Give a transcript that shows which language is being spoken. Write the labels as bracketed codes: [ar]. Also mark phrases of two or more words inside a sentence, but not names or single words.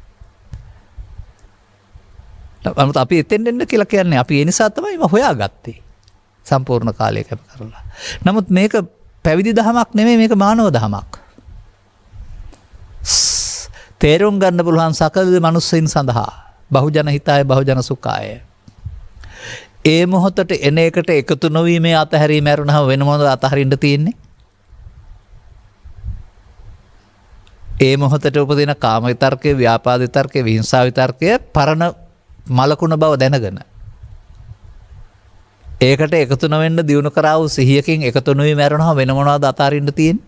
[si] නමුත් අපි එතෙන් දෙන්න කියලා කියන්නේ අපි ඒ නිසා තමයි හොයාගත්තේ. සම්පූර්ණ කාලය කැප කරලා. නමුත් මේක පැවිදි දහමක් නෙමෙයි, මේක මානව දහමක්. තේරුම් ගන්න පුළුවන් සකල මනුස්සයින් සඳහා [pi] බහුජන හිතාය බහුජන සුඛාය. [si] ඒ මොහොතට එන එකට එකතු නොවීමේ අතහැරීම ඇරුණාම වෙන මොනවද අතහරින්න තියෙන්නේ? ඒ මොහොතට උපදින කාම විතර්කයේ, ව්‍යාපාද විතර්කයේ, විහිංසාව විතර්කයේ පරණ මලකුණ බව දැනගෙන ඒකට එකතු නොවෙන්න දිනු කරා වූ සිහියකින් එකතු නොවීම ඇරුණාම වෙන මොනවද අතහරින්න තියෙන්නේ?